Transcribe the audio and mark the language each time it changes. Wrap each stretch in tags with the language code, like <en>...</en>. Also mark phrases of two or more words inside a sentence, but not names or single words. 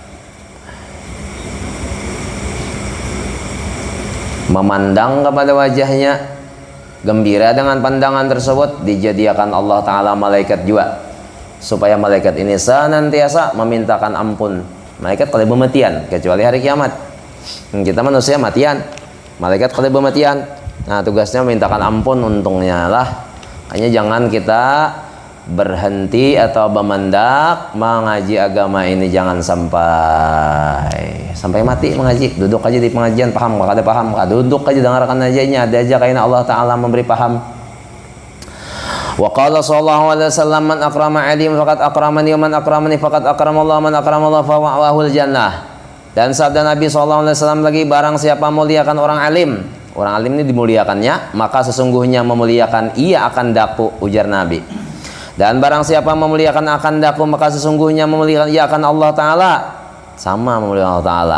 <id>Yang kedua, memandang kepada wajahnya, gembira dengan pandangan tersebut, dijadikan Allah Ta'ala malaikat juga, supaya malaikat ini senantiasa memintakan ampun. Malaikat kalau matian, kecuali hari kiamat. Kita manusia matian, malaikat kalau matian. Nah, tugasnya memintakan ampun, untungnya lah. Hanya jangan kita berhenti atau memendak mengaji agama ini, jangan sampai mati mengaji. Duduk aja di pengajian, paham kada paham, duduk aja dengarkan aja, ini ada aja kayaknya Allah Ta'ala memberi paham.</id> <ar>وقال صلى الله عليه وسلم, من أكرم عالما فقد أكرمني ومن أكرمني فقد أكرم الله من أكرم الله فمأواه الجنة.</ar> <id>Dan sabda Nabi</id> <ar>صلى الله عليه وسلم</ar> <id>lagi, barang siapa muliakan orang alim, orang alim ini dimuliakannya, maka sesungguhnya memuliakan ia akan daku, ujar Nabi. Dan barang siapa memuliakan akan daku, maka sesungguhnya memuliakan ia akan Allah Ta'ala, sama memuliakan Allah Ta'ala.</id>